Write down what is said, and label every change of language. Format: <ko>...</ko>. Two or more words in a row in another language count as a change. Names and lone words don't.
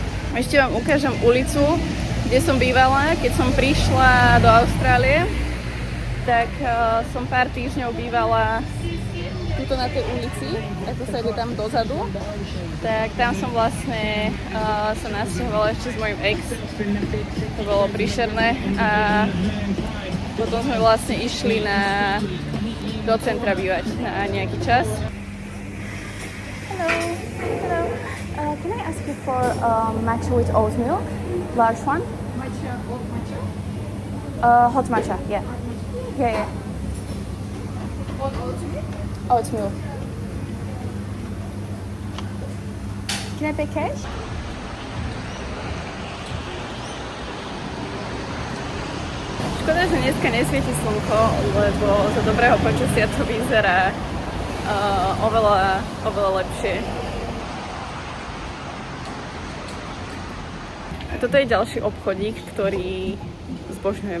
<sk>Ešte vám ukážem ulicu, kde som bývala, keď som prišla do Austrálie, tak som pár týždňov bývala tuto na tej ulici, ako sa ide tam dozadu, tak tam som vlastne sa nasťahovala ešte s mojím ex. To bolo príšerné a potom sme vlastne išli do centra bývať na nejaký čas.</sk> <en>Hello. Can I ask you for matcha with oat milk? Large one? Matcha, hot matcha? Hot matcha, yeah. Yeah. Hot oat milk? Oat milk. Can I pay cash?</en> <sk>Škoda, že dneska nesvieti slnko, lebo za dobrého počasia to vyzerá oveľa lepšie. Toto je ďalší obchodík, ktorý zbožňujem.</sk>